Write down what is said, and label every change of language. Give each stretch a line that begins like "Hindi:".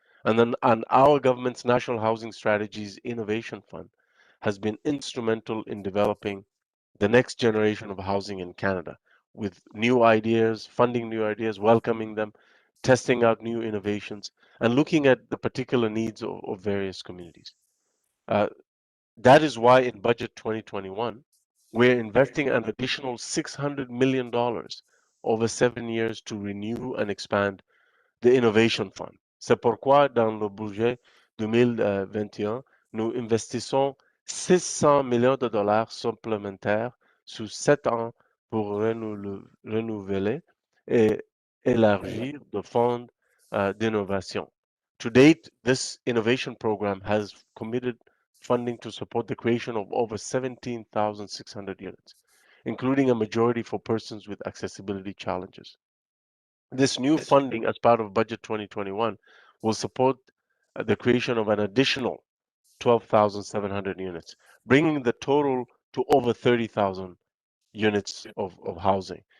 English: And our government's National Housing Strategies Innovation Fund has been instrumental in developing the next generation of housing in Canada with new ideas, funding new ideas, welcoming them, testing out new innovations, and looking at the particular needs of various communities. Uh, that is why in Budget 2021, we're investing an additional $600 million over 7 years to renew and expand the Innovation Fund.
French: C'est pourquoi, dans le budget 2021, nous investissons 600 millions de dollars supplémentaires sur 7 ans pour renouveler et élargir le fonds d'innovation.
English: To date, this innovation program has committed funding to support the creation of over 17,600 units, including a majority for persons with accessibility challenges. This new funding, as part of Budget 2021, will support the creation of an additional 12,700 units, bringing the total to over 30,000 units of housing.